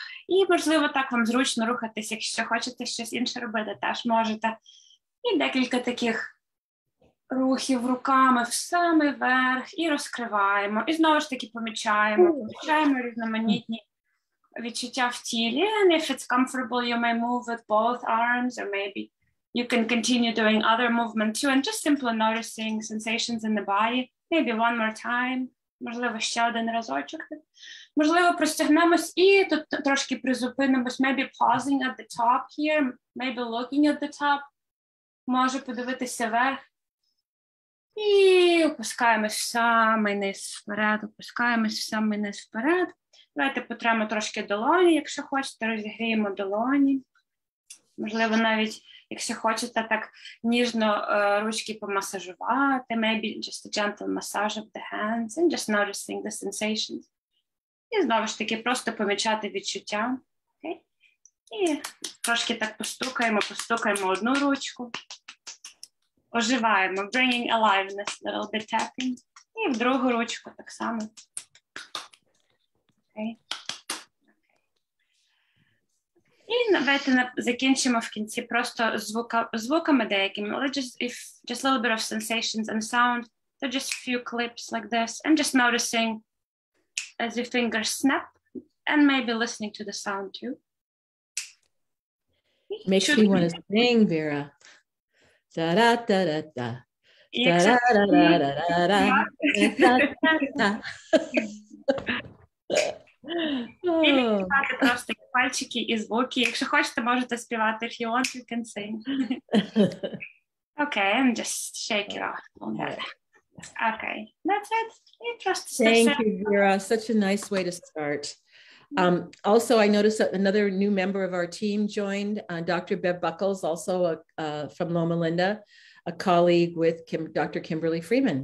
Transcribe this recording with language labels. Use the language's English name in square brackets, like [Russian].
[Ukrainian] І, можливо, так вам зручно рухатись, якщо хочете щось інше робити, теж можете. І декілька таких рухів руками в самий верх і розкриваємо. І знову ж таки помічаємо різноманітні відчуття в тілі. [English] And if it's comfortable, you may move with both arms, or maybe you can continue doing other movement too, and just simply noticing sensations in the body. Maybe one more time. [Ukrainian] Можливо, ще один разочок. Можливо, простягнемось і тут трошки призупинимось. [English] Maybe pausing at the top here, maybe looking at the top. [Ukrainian] Може подивитися вверх. І опускаємось в самий низ вперед, опускаємось в самий низ вперед. Давайте потремо трошки долоні, якщо хочете, розігріємо долоні. Можливо, навіть, якщо хочете, так ніжно ручки помасажувати. [English] Maybe just a gentle massage of the hands and just noticing the sensations. [Ukrainian] І знову ж таки просто помічати відчуття. [English] Okay? [Ukrainian] І трошки так постукаємо одну ручку. Оживаємо, [English] bringing aliveness, little bit tapping. [Ukrainian] І в другу ручку так само. [English] Okay. [Ukrainian] І давайте закінчимо в кінці просто звуками деякими. [English] Just a little bit of sensations and sound. So just a few clips like this. And just noticing as your fingers snap. And maybe listening to the sound too. Makes me want to sing, Vera. Da da da da da. Da da da da da da. [Ukrainian] І відчувати просто пальчики і звуки. Якщо хочете, можете співати. [English] If you want, you can sing. Okay, and just shake it off. Okay, that's it. Thank you, Vera. Such a nice way to start. Also, I noticed that another new member of our team joined, Dr. Bev Buckles, also from Loma Linda, a colleague with Dr. Kimberly Freeman.